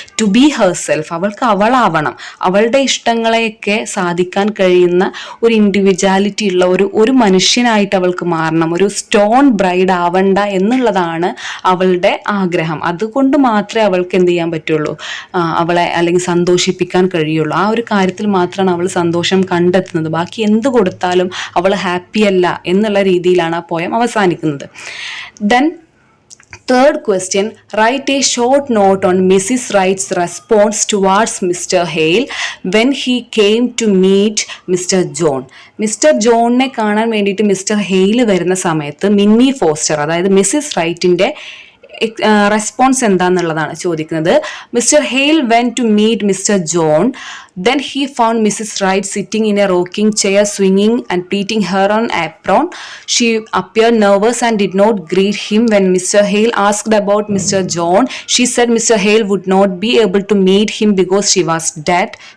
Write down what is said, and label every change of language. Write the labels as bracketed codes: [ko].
[en] to be herself, [ml] അവൾക്ക് അവളാവണം, അവളുടെ ഇഷ്ടങ്ങളെയൊക്കെ സാധിക്കാൻ കഴിയുന്ന ഒരു ഇൻഡിവിജ്വാലിറ്റി ഉള്ള ഒരു മനുഷ്യനായിട്ട് അവൾക്ക് മാറണം, ഒരു സ്റ്റോൺ ബ്രൈഡ് ആവണ്ട എന്നുള്ളതാണ് അവളുടെ ആഗ്രഹം. അതുകൊണ്ട് മാത്രമേ അവൾക്ക് എന്ത് ചെയ്യാൻ പറ്റുള്ളൂ, അവളെ അല്ലെങ്കിൽ സന്തോഷിപ്പിക്കാൻ കഴിയുള്ളൂ. ആ ഒരു കാര്യത്തിൽ മാത്രമാണ് അവൾ സന്തോഷം കണ്ടെത്തുന്നത്. ബാക്കി എന്ത് കൊടുത്താലും അവൾ ഹാപ്പിയല്ല എന്നുള്ള രീതിയിലാണ് ആ പോയം അവസാനിക്കുന്നത്. [en] Then third question, write a short note on Mrs. Wright's response towards Mr. Hale when he came to meet Mr. John. [ml] Mister ജോണിനെ കാണാൻ വേണ്ടിയിട്ട് മിസ്റ്റർ ഹെയിൽ വരുന്ന സമയത്ത് മിന്നി ഫോസ്റ്റർ, അതായത് മിസ്സിസ് റൈറ്റിൻ്റെ റെസ്പോൺസ് എന്താന്നുള്ളതാണ് ചോദിക്കുന്നത്. [en] Mister Hale when to meet mister John. Then he found Mrs. Wright sitting in a rocking chair, swinging and pleating her on apron. She appeared nervous and did not greet him. When Mr. Hale asked about Mr. John, she said Mr. Hale would not be able to meet him because he was dead.